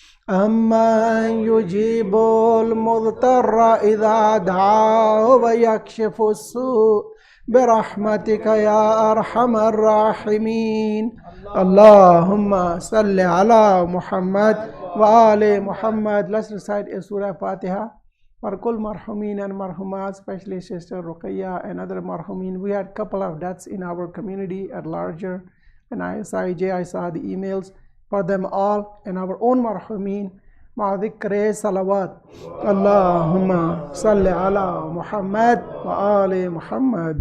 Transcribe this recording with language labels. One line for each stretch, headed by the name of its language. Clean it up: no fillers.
Arabic: أَمَّن يُجِيبُ الْمُضْطَرَّ إِذَا دَعَاهُ وَيَكْشِفُ السُّوءَ برحمتك يا أرحم الراحمين. اللهم صل على محمد وآل محمد.
English: Let's recite a Surah Fatiha for Kul Marhumin and Marhumat, especially Sister Ruqayya and other Marhumin. We had a couple of deaths in our community at larger, and I saw the emails for them all and our own Marhumin.
Arabic: مع ذكر صلوات. اللهم صل على محمد وآل محمد.